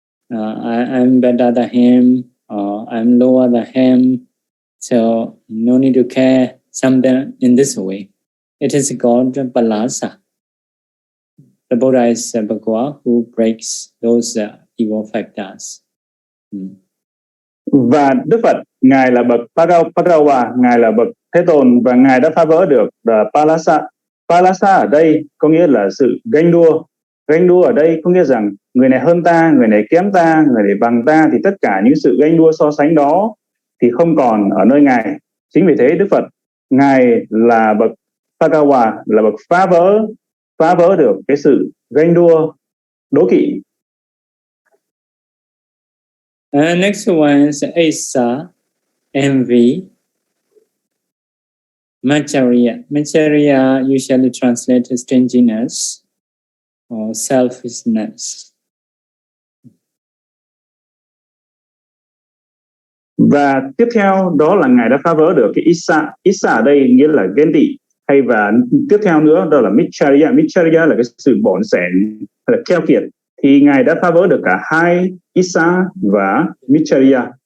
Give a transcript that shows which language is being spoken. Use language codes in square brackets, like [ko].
[en] I'm better than him, or I'm lower than him. So no need to care. Something in this way. It is called palasa. The Buddha is a Bhagavad who breaks those evil factors. [vi] Và Đức Phật, Ngài là bậc Bhagawa, Ngài là bậc Thế Tôn, và Ngài đã phá vỡ được palasa. Palasa ở đây có nghĩa là sự ganh đua. Ganh đua ở đây có nghĩa rằng người này hơn ta, người này kém ta, người này bằng ta, thì tất cả những sự ganh đua so sánh đó thì không còn ở nơi Ngài. Chính vì thế Đức Phật, Ngài là bậc Bhagawa, là bậc phá vỡ được cái sự ganh đua, đố kỵ. [en] Next one is asa, envy, Macharia. Macharia usually translated as stinginess or selfishness. [vi] Và tiếp theo đó là Ngài đã phá vỡ được cái Issa. Issa ở đây nghĩa là ghen tị. Hay và tiếp theo nữa đó là Micharia. Micharia là cái sự bỏn sẻn, là keo kiệt. Thì Ngài đã phá vỡ được cả hai Issa và Micharia.